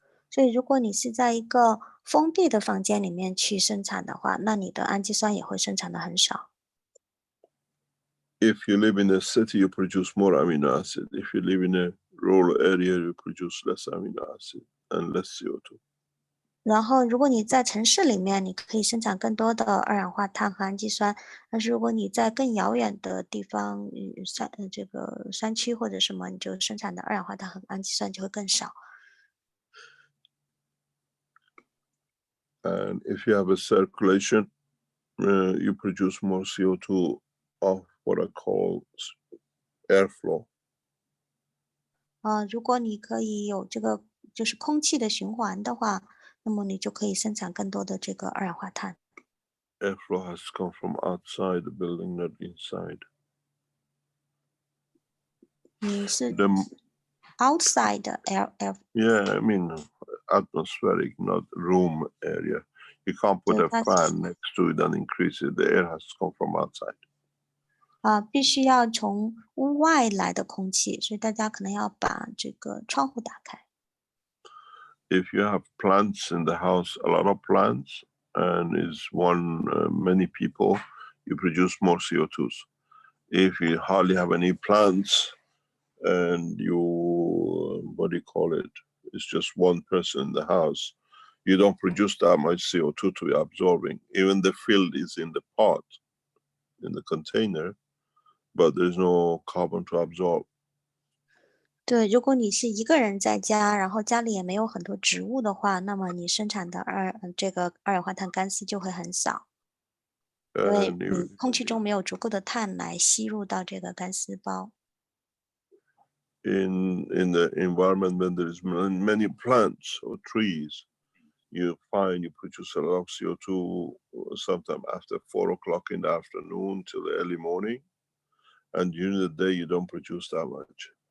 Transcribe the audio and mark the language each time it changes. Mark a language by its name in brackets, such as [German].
[Chinese] 所以如果你是在一个封闭的房间里面去生产的话，那你的氨基酸也会生产的很少。 [English] If you live in a city, you produce more amino acid. If you live in a rural area, you produce less amino acid and less CO2. [Chinese] 然后，如果你在城市里面，你可以生产更多的二氧化碳和氨基酸，但是如果你在更遥远的地方，这个山区或者什么，你就生产的二氧化碳和氨基酸就会更少。 [English] And if you have a circulation, you produce more CO2 of what I call airflow. [Chinese] 如果你可以有这个就是空气的循环的话，那么你就可以生产更多的这个二氧化碳。 [English] Airflow has to come from outside the building, not inside. [Chinese] 你是 [English] The, outside the air yeah, I mean atmospheric, not room area. You can't put a [Chinese] 对它 [English] fan next to it and increase it. The air has to come from outside. [Chinese] 必须要从屋外来的空气，所以大家可能要把这个窗户打开。 [English] If you have plants in the house, a lot of plants, and is many people, you produce more CO2s. If you hardly have any plants, and you what do you call it? It's just one person in the house. You don't produce that much CO2 to be absorbing. Even the field is in the pot, in the container, but there's no carbon to absorb. [Chinese] 对，如果你是一个人在家，然后家里也没有很多植物的话，那么你生产的这个二氧化碳干丝就会很少，因为 [English] And you, [Chinese] 空气中没有足够的碳来吸入到这个干丝包。 [English] in the environment when there is many plants or trees, you find you produce a lot of CO2 sometime after 4 o'clock in the afternoon till the early morning, and during the day you don't produce that much.